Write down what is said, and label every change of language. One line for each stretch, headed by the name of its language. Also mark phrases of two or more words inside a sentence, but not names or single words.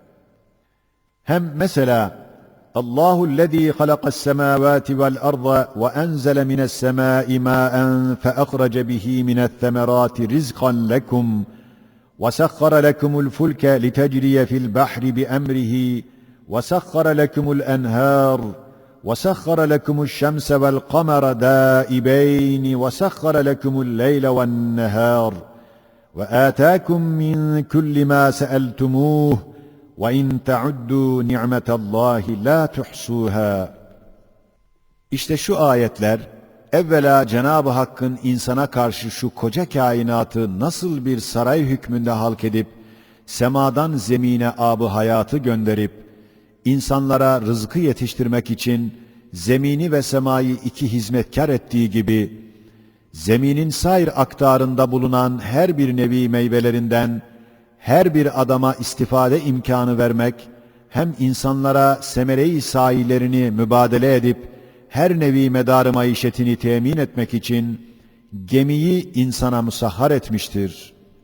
Turkish: Hem mesela
Arabic: اللَّهُ الَّذِي خَلَقَ السَّمَاوَاتِ وَالْأَرْضَ وَأَنْزَلَ مِنَ السَّمَاءِ مَاءً فَأَخْرَجَ بِهِ مِنَ الثَّمَرَاتِ رِزْقًا لَكُمْ وَسَخَّرَ لَكُمُ الْفُلْكَ لِتَجْرِيَ فِي الْبَحْرِ بِأَمْرِهِ وَسَخَّرَ لَكُمُ الْأَنْهَارَ وَسَخَّرَ لَكُمُ الشَّمْسَ وَالْقَمَرَ دَائِبَيْنِ وَسَخَّرَ لَكُمُ اللَّيْلَ وَالنَّهَارَ وَآتَاكُمْ مِنْ كُلِّ مَا سَأَلْتُمُوهُ وَإِنْ تَعُدُّوا نِعْمَةَ اللّٰهِ لَا تُحْصُوهَا.
Turkish: İşte şu ayetler, evvela Cenab-ı Hakk'ın insana karşı şu koca kainatı nasıl bir saray hükmünde halk edip, semadan zemine ab-ı hayatı gönderip, İnsanlara rızkı yetiştirmek için zemini ve semayı iki hizmetkar ettiği gibi, zeminin sair aktarında bulunan her bir nevi meyvelerinden her bir adama istifade imkanı vermek, hem insanlara semere-i sahilerini mübadele edip her nevi medar-ı maişetini temin etmek için gemiyi insana musahhar etmiştir.